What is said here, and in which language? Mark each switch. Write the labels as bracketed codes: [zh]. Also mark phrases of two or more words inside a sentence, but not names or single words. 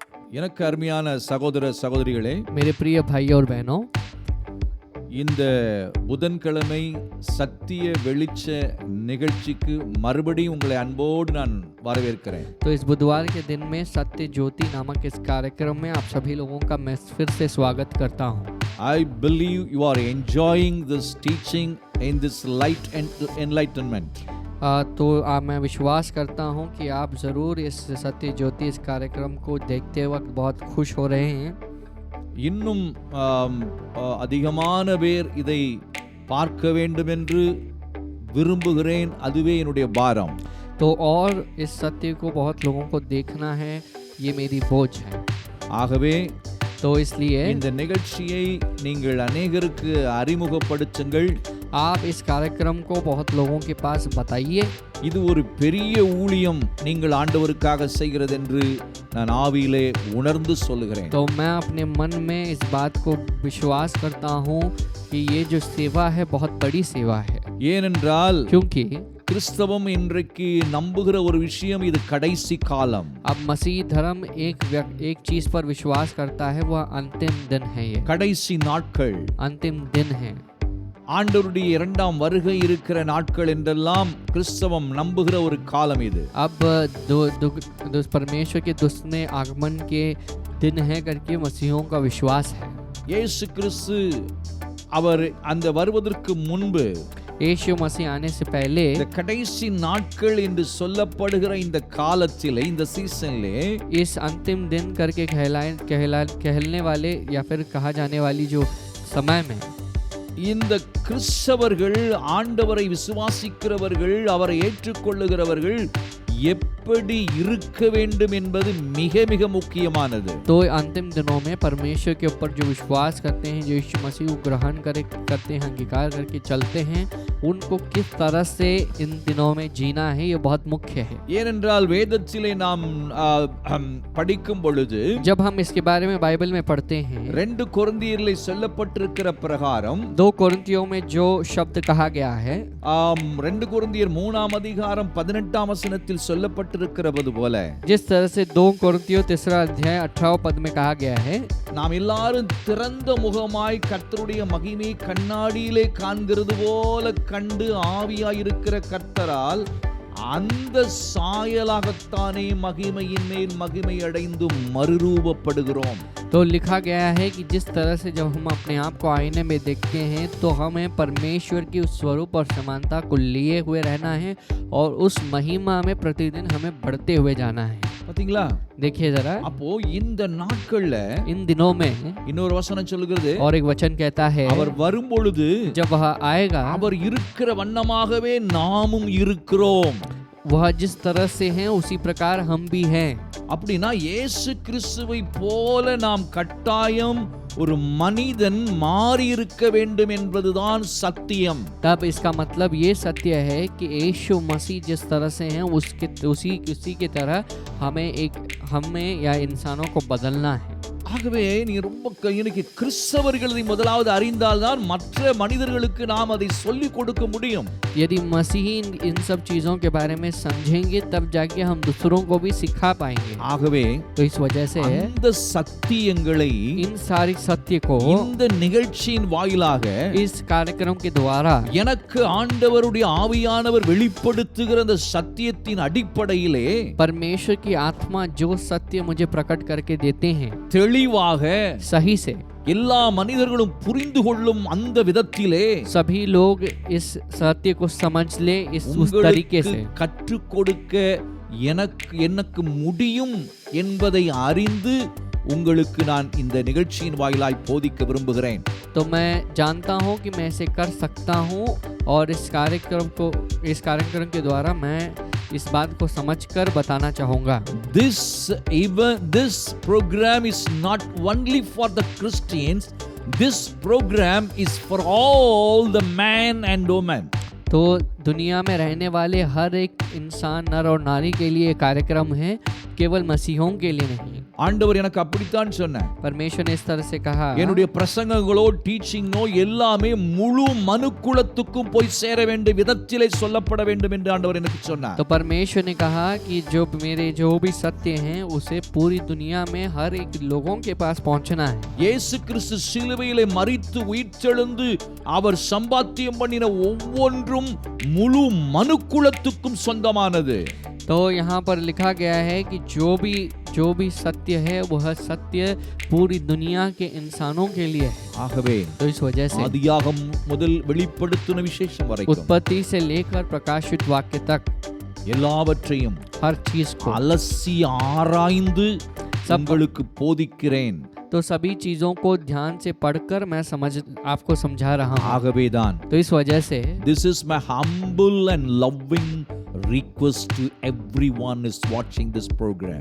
[ta] எனக்கு அருமையான சகோதர சகோதரிகளே, [hi] मेरे प्रिय भाई और बहनों, [ta] இந்த புதன்கிழமை சத்திய வெளிச்ச நிகழ்ச்சிக்கு மறுபடியும் உங்களை அன்போடு நான் வரவேற்கிறேன். [hi] तो इस बुधवार के दिन में सत्य ज्योति नामक इस कार्यक्रम में आप सभी लोगों का मैं फिर से स्वागत करता हूँ. [en] I believe you are enjoying this teaching in this light and enlightenment. [hi] तो मैं विश्वास करता हूँ कि आप ज़रूर इस सत्य ज्योति इस कार्यक्रम को देखते वक्त बहुत खुश हो रहे हैं. [ta] இன்னும் அதிகமான பேர் இதை பார்க்க வேண்டும் என்று விரும்புகிறேன். அதுவே என்னுடைய பாரம். [hi] तो और इस सत्य को बहुत लोगों को देखना है, ये मेरी बोझ है. [ta] ஆகவே [hi] तो इसलिए [ta] இந்த நிகழ்ச்சியை நீங்கள் அநேகருக்கு அறிமுகப்படுத்துங்கள். [hi] आप इस कार्यक्रम को बहुत लोगों के पास बताइए. [ta] இது ஒரு பெரிய ஊழியம் நீங்கள் ஆண்டவருக்காக செய்கிறது என்று நான் ஆவியிலே உணர்ந்து சொல்லுகிறேன். [hi] तो मैं अपने मन में इस बात को विश्वास करता हूँ कि ये जो सेवा है बहुत बड़ी सेवा है. [ta] ஏனென்றால் [hi] क्योंकि [ta] கிறிஸ்தவம் இன்றைக்கு நம்புகிற ஒரு விஷயம், இது கடைசி காலம். [hi] अब मसीह धर्म एक चीज पर विश्वास करता है, वह अंतिम दिन है. ये [ta] கடைசி நாட்கள், [hi] अंतिम दिन है. [ta] ஆண்டவருடைய இரண்டாம் வருகை இருக்கிற நாட்கள் என்றெல்லாம் கிறிஸ்தவம் நம்புகிற ஒரு காலம் இது. [hi] अब परमेश्वर के दूसरे आगमन के दिन है करके मसीहों का विश्वास है. [ta] இயேசு கிறிஸ்து அவர் அந்த வருவதற்கு முன்பு, [hi] यीशु मसीह आने से पहले [ta] இந்த கடைசி நாட்கள் என்று சொல்லப்படுகிற இந்த காலத்திலே, இந்த சீசனிலே, [hi] इस अंतिम दिन करके कहलने वाले या फिर कहा जाने वाली जो समय में [ta] இந்த கிறிஸ்தவர்கள், ஆண்டவரை விசுவாசிக்கிறவர்கள், அவரை ஏற்றுக்கொள்ளுகிறவர்கள் எப்படி இருக்க வேண்டும் என்பது மிக மிக முக்கியமானது. [hi] तो अंतिम दिनों में परमेश्वर के ऊपर जो विश्वास करते हैं, जो यीशु मसीह को ग्रहण करते हैं, अंगीकार करके चलते हैं, उनको किस तरह से इन दिनों में जीना है, ये बहुत मुख्य है. [ta] ஏனென்றால் வேதத்திலே நாம் படிக்கும் பொழுது, [hi] जब हम इसके बारे में बाइबल में पढ़ते हैं, [ta] 2 கொரிந்தியரிலே சொல்லப்பட்டிருக்கிற பிரகாரம், [hi] 2 कोरिन्थियों में जो शब्द कहा गया है, [ta] 2 கொரிந்தியர் 3ஆம் அதிகாரம் 18ஆம் வசனத்தில் சொல்லப்பட்டிருக்கிறது போல, [hi] जिस तरह से 2 कोरिन्थियों 3 अध्याय 18 पद में कहा गया है, [ta] நாம் எல்லாரும் திறந்த முகமாய் கர்த்தருடைய மகிமையை கண்ணாடியிலே காண்கிறது போல கண்டு ஆவியாயிருக்கிற கர்த்தரால் அந்த சாயலாகத்தானே மகிமையின் மேல் மகிமை அடைந்து மறுரூபப்படுகிறோம். [hi] तो लिखा गया है कि जिस तरह से जब हम अपने आप को आईने में देखते हैं, तो हमें परमेश्वर की उस स्वरूप और समानता को लिए हुए रहना है और उस महिमा में प्रतिदिन हमें बढ़ते हुए जाना है. [ta] பாத்தீங்களா? [hi] देखिए जरा, [ta] அப்போ இந்த நாட்கள்ல [hi] इन दिनों में [ta] இன்னொரு வசனம் சொல்லுகிறது, [hi] और एक वचन कहता है, [ta] அவர் வரும்பொழுது [hi] जब वह आएगा, [ta] அவர் இருக்கிற வண்ணமாகவே நாமும் இருக்கிறோம். [hi] वह जिस तरह से हैं उसी प्रकार हम भी हैं. [ta] அப்படின்னா இயேசு கிறிஸ்துவை போல நாம் கட்டாயம் ஒரு மனிதன் மாறி இருக்க வேண்டும் என்பதுதான் சத்தியம். [hi] तब इसका मतलब ये सत्य है कि यीशु मसीह जिस तरह से हैं उसी की तरह हमें या इंसानों को बदलना है. [ta] ஆகவே நீ ரொம்ப இன்னைக்கு கிறிஸ்தவர்களை முதலாவது அறிந்தால்தான் மற்ற மனிதர்களுக்கு நாம் அதை சொல்லிக் கொடுக்க முடியும். [hi] यदि मसीही इन सब चीजों के बारे में समझेंगे, तब जाके हम दूसरों को भी सिखा पाएंगे. [ta] ஆகவே [hi] तो इस वजह से [ta] இந்த சத்தியங்களை [hi] इन सारी सत्य को [ta] இந்த நிகழ்ச்சியின் வாயிலாக [hi] इस कार्यक्रम के द्वारा [ta] எனக்கு ஆண்டவருடைய ஆவியானவர் வெளிப்படுத்துகிற அந்த சத்தியத்தின் அடிப்படையிலே [hi] परमेश्वर की आत्मा जो सत्य मुझे प्रकट करके देते हैं, [ta] தெளிவாக [hi] सही से [ta] எல்லா மனிதர்களும் புரிந்து கொள்ளும் அந்த விதத்திலே [hi] सभी लोग इस सत्य को समझ ले, उस तरीके से [ta] கற்றுக் கொடுக்க எனக்கு முடியும் என்பதை அறிந்து உங்களுக்கு நான் இந்த நிகழ்ச்சியின் வாயிலாய் போதிக்க விரும்புகிறேன். [hi] तो मैं जानता हूं कि मैं इसे कर सकता हूं और इस कार्यक्रम के द्वारा मैं इस बात को समझकर बताना चाहूंगा. [en] This program is not only for the Christians. This program is for all the man and woman. [hi] तो दुनिया में रहने वाले हर एक इंसान, नर और नारी के लिए कार्यक्रम है, केवल मसीहों के लिए नहीं. [ta] ஆண்டவர் எனக்கு அப்படித்தான் சொன்னார். [hi] परमेश्वर ने इस तरह से कहा, [ta] என்னுடைய பிரசங்கங்களோ டீச்சிங்கோ எல்லாமே முழு மனுக்குலத்துக்கும் போய் சேர வேண்டிய விதத்திலே சொல்லப்பட வேண்டும் என்று ஆண்டவர் எனக்கு சொன்னார். [hi] तो परमेश्वर ने कहा कि जो मेरे जो भी सत्य हैं उसे पूरी दुनिया में हर एक लोगों के पास पहुंचना है. [ta] இயேசு கிறிஸ்து சிலுவையிலே மரித்து உயிர்த்தெழுந்து அவர் சம்பாத்தியம் பண்ணின ஒவ்வொன்றும் முழு மனுக்குலத்துக்கும் சொந்தமானது. [hi] तो यहाँ पर लिखा गया है कि जो भी सत्य है वह सत्य पूरी दुनिया के इंसानों के लिए है. [ta] ஆகவே [hi] तो इस वजह से [ta] ஆதியாகமம் முதல் வெளிப்படுத்தின விசேஷம் வரைக்கும் [hi] उत्पत्ति से लेकर प्रकाशित वाक्य तक [ta] எல்லாவற்றையும் [hi] हर चीज को [ta] அலசி ஆராய்ந்து உங்களுக்கு போதிக்கிறேன். [hi] तो सभी चीजों को ध्यान से पढ़कर मैं आपको समझा रहा हूँ. [ta] ஆகவேதான் [hi] तो इस वजह से [en] this is my humble and loving request to everyone is watching this program.